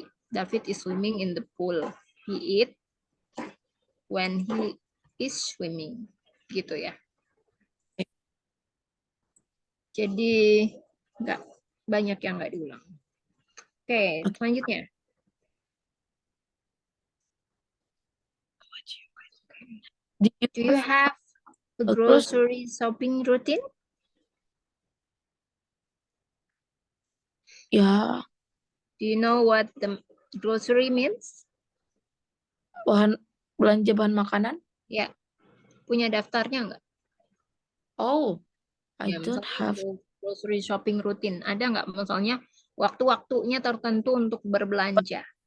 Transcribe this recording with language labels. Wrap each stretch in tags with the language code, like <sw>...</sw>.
<en>David is swimming in the pool. He eat when he is swimming.</en> <id>Gitu ya. Jadi nggak banyak yang nggak diulang. Oke, selanjutnya.</id> <en>Do you have a grocery shopping routine?</en> <id>Ya.</id> <en>Do you know what the grocery means?</en> <id>Belanja bahan makanan? Ya. Punya daftarnya nggak?</id> <en>Oh, I</en> <id>Ya,</id> <en>don't have. Grocery shopping routine.</en> <id>Ada nggak misalnya waktu-waktunya tertentu untuk berbelanja?</id>